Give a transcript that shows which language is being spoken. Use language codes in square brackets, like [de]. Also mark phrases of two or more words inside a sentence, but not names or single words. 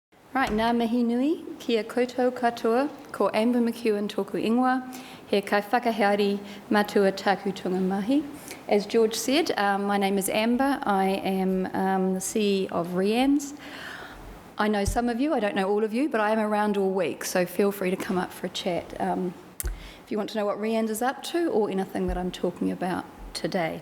[en] Right, [mi] ngā mihi nui, kia koutou katoa, ko Amber McEwen tōku ingoa, he kai whakaheari matua tāku tunga mahi. [en] As George said, my name is Amber. I am the CEO of REANNZ. I know some of you, I don't know all of you, but I am around all week, so feel free to come up for a chat if you want to know what REANNZ is up to or anything that I'm talking about today.